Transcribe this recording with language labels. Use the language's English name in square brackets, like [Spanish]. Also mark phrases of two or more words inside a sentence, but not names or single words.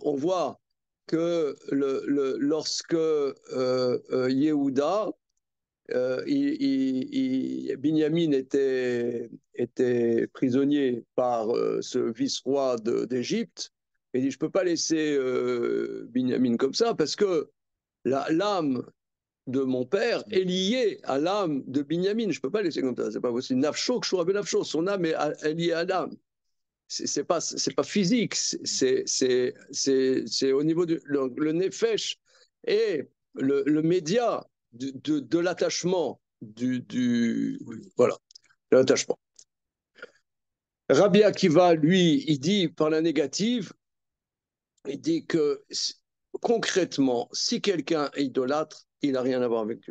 [French] On voit que lorsque Yehuda, Binyamin était prisonnier par ce vice-roi d'Égypte, il dit, je ne peux pas laisser Binyamin comme ça parce que l'âme de mon père est liée à l'âme de Binyamin. Je ne peux pas laisser comme ça, c'est pas possible. [Hebrew] נפשו קשורה בנפשו, [French] son âme est liée à l'âme. c'est pas physique, c'est au niveau du le nefesh et le média de l'attachement voilà, de l'attachement. Rabbi Akiva, lui, il dit par la négative, il dit que concrètement, si quelqu'un est idolâtre, il n'a rien à voir avec Dieu.